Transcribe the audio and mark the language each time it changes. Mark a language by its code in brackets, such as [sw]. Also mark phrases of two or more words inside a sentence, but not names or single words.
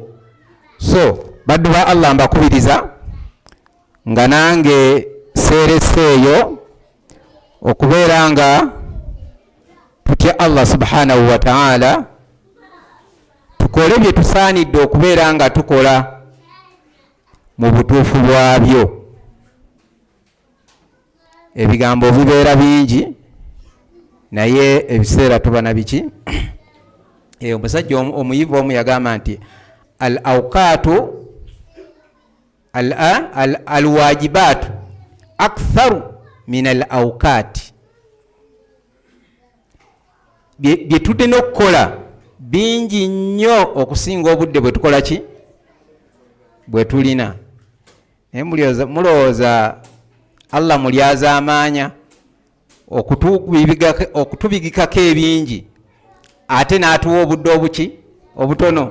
[lg] So baddu ba Allah mbakubiriza nga nange seereseeyo okubeera nga tutya Allah [ar] subhanahu wa ta'ala, [lg] tukole bye tusaanidde okubeera nga tukola mu butuufu bwabyo. Ebigambo bibeera bingi naye ebiseera tuba na biki? Omusajja omuyivu omu yagamba nti [ar] al-awqaatu al-waajibaatu aktharu min al-awqaati. [lg] Bye tulina okukola bingi nnyo okusinga obudde bwe tukola ki bwe tulina. Mulowooza Allah mulyaza amaanya okutubigikako ebingi ate n'atuwa obudde obutono?